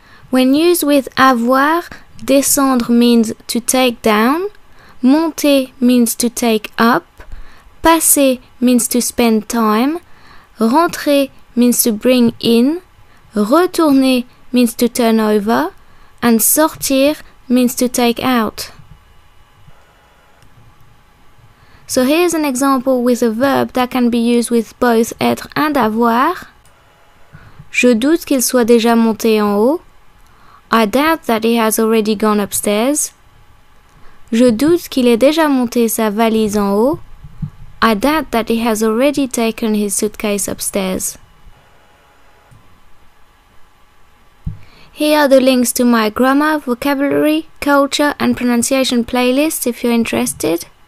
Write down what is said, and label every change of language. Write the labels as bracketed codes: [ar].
[en] When used with avoir, descendre means to take down, monter means to take up, passer means to spend time, rentrer means to bring in, retourner means to turn over, and sortir means to take out. So here's an example with a verb that can be used with both être and avoir. [fr] Je doute qu'il soit déjà monté en haut. [en] I doubt that he has already gone upstairs. [fr] Je doute qu'il ait déjà monté sa valise en haut. [en] I doubt that he has already taken his suitcase upstairs. Here are the links to my grammar, vocabulary, culture, and pronunciation playlists if you're interested.